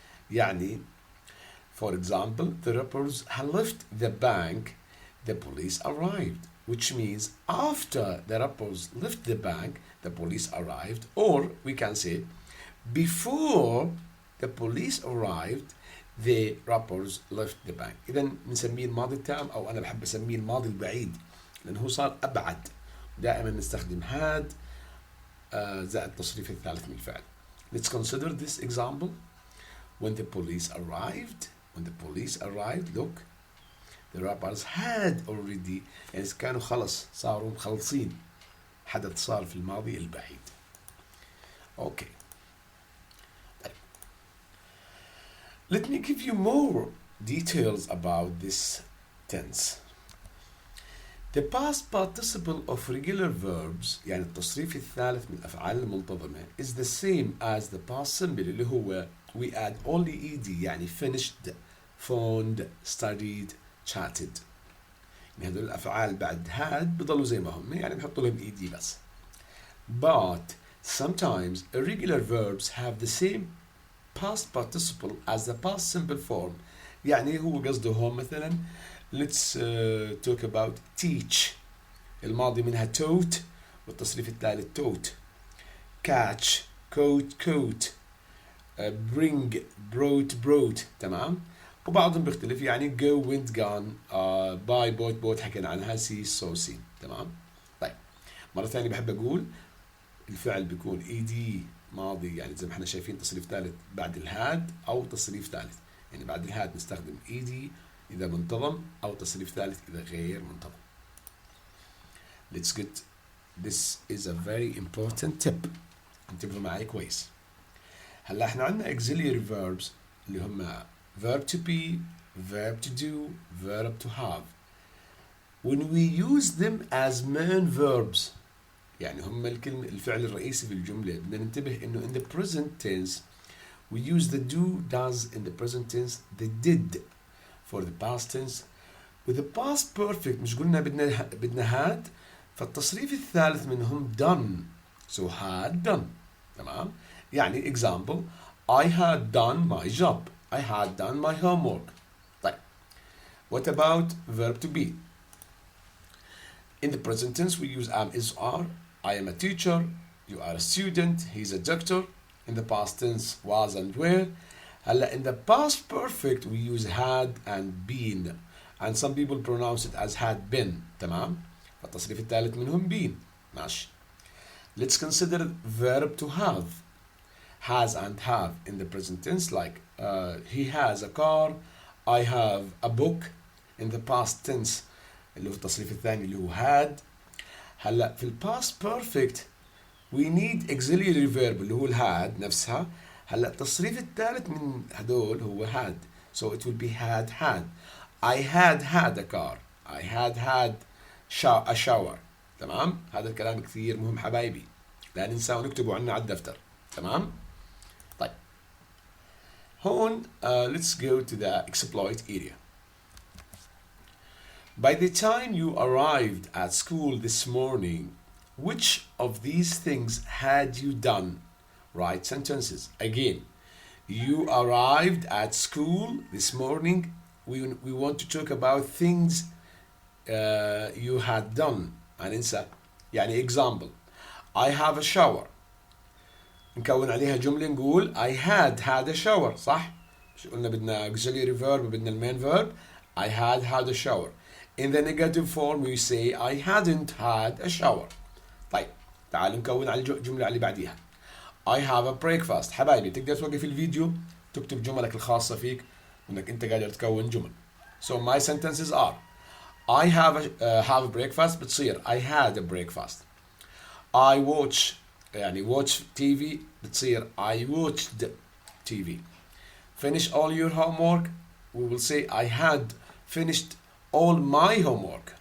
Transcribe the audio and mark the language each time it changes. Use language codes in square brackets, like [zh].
[en] يعني, for example, the robbers had left the bank, the police arrived, which means after the robbers left the bank, the police arrived, or we can say before the police arrived, the robbers left the bank. [ar] إذا بنسميه الماضي التام أو أنا بحب أسميه الماضي البعيد لأنه صار أبعد. دائما نستخدم had زائد التصريف الثالث من الفعل. [en] Let's consider this example. When the police arrived, look, the robbers had already, [ar] يعني كانوا خلص صاروا مخلصين، حدث صار في الماضي البعيد. [en] Okay. Let me give you more details about this tense. The past participle of regular verbs [ar] يعني التصريف الثالث من الأفعال المنتظمة [en] is the same as the past simple اللي هو we add only ed يعني finished, phoned, studied, chatted. [ar] يعني هذول الأفعال بعد had بضلوا زي ما هم، يعني بنحط لهم ed بس. [en] But sometimes irregular verbs have the same past participle as the past simple form. [ar] يعني هو قصده هون مثلا [en] let's talk about teach، [ar] الماضي منها taught والتصريف الثالث taught. [en] catch caught bring brought تمام. [ar] وبعضهم بيختلف، يعني go went gone buy bought حكينا عنها see saw seen تمام. طيب مرة ثانية بحب أقول الفعل بيكون ed ماضي، يعني زي ما احنا شايفين تصريف ثالث بعد الهاد أو تصريف ثالث، يعني بعد الهاد نستخدم ed إذا منتظم أو تصريف ثالث إذا غير منتظم. [en] Let's get this is a very important tip. [ar] انتبهوا معي كويس. هلا احنا عندنا auxiliary verbs اللي هم [en] verb to be, verb to do, verb to have. When we use them as main verbs [ar] يعني هم الفعل الرئيسي في الجملة، بدنا ننتبه انه [en] in the present tense we use the do does in the present tense, the did for the past tense. with the past perfect [ar] مش قلنا بدنا [en] had، [ar] فالتصريف الثالث منهم [en] done so had done تمام. يعني example I had done my job, I had done my homework. طيب what about verb to be? In the present tense we use am is are. I am a teacher, you are a student, he's a doctor. In the past tense was and were. هلا in the past perfect we use had and been, and some people pronounce it as had been تمام. [ar] فالتصريف الثالث منهم been ماشي. [en] Let's consider verb to have. Has and have in the present tense, like he has a car, I have a book. In the past tense [ar] اللي هو التصريف الثاني اللي هو had. [en] هلا في past perfect we need auxiliary verb اللي هو had نفسها. [ar] هلا التصريف الثالث من هدول هو had, [en] so it will be had. I had a car, I had a shower تمام. [ar] هذا الكلام كثير مهم حبايبي، لا ننسى ونكتبه عنا على الدفتر تمام. طيب هون [en] let's go to the exploit area. By the time you arrived at school this morning, which of these things had you done? Write sentences. Again, you arrived at school this morning. We want to talk about things you had done. [ar] هننسى. [en] يعني example I have a shower. [ar] نكون عليها جملة نقول [en] I had a shower [ar] صح؟ مش قلنا بدنا auxiliary verb وبدنا المين verb. [en] I had a shower. In the negative form we say I hadn't had a shower. [ar] طيب تعالوا نكون على الجملة اللي بعديها. [en] I have a breakfast. [ar] حبايبي تقدر توقف الفيديو تكتب جملك الخاصة فيك وانك انت قادر تكون جمل. [en] So my sentences are I have a breakfast بتصير I had a breakfast. I watch يعني watch TV بتصير I watched TV. Finish all your homework we will say I had finished all my homework.